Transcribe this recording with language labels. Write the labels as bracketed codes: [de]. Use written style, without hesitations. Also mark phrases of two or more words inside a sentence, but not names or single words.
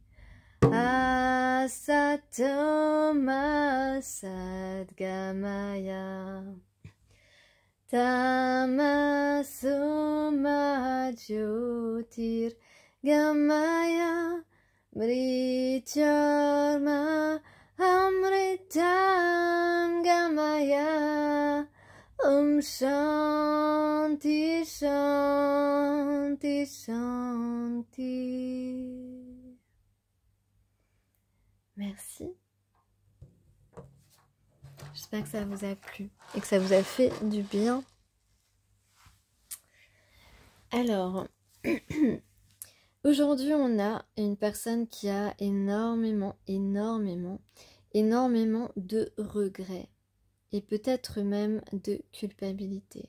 [sa] असतोमा सद्गमय तमसोमा ज्योतिर्गमय मृत्योर्मा अमृतं गमय ॐ शान्ति शान्ति शान्ति. [fr] Merci. J'espère que ça vous a plu et que ça vous a fait du bien. Alors, aujourd'hui, on a une personne qui a énormément de regrets et peut-être même de culpabilité.